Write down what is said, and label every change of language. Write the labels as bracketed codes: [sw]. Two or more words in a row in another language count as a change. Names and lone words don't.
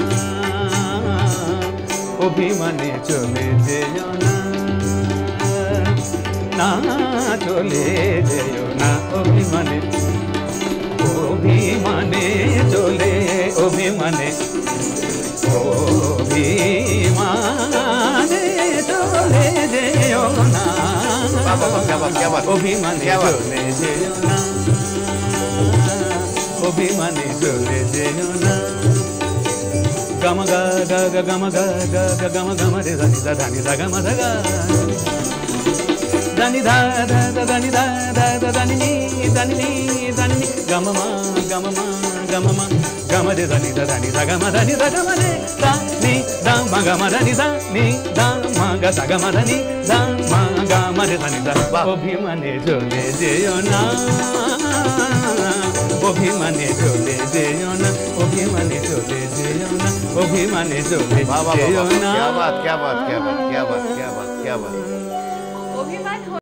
[bn] অভিমানে চলে যেও না, না চলে যেও না, অভিমানে, অভিমানে চলে, অভিমানে, অভিমানে চলে যেও না, অভিমানে চলে যেও না, অভিমানে চলে যেও না। গম গ গ গ গম গ গ গ গম গম রে ধানি ধা ধানি ধা গম ধা গা, ধানি ধা ধা ধা ধানি ধা ধা ধা ধানি নি ধানি নি ধানি নি, গম মা গম মা গম মা গম রে ধানি ধা ধানি ধা গম ধানি ধা গম রে ধা নি ধা মা গম ধানি ধা নি ধা মা গা সা গম ধানি ধা মা গম রে ধানি ধা। অভিমানে চলে যেও না, অভিমানে চলে যেও না, অভিমানে চলে যেও না, অভিমানে চলে যেও না। [hi] क्या बात, क्या बात, क्या बात, क्या बात, क्या बात, क्या बात।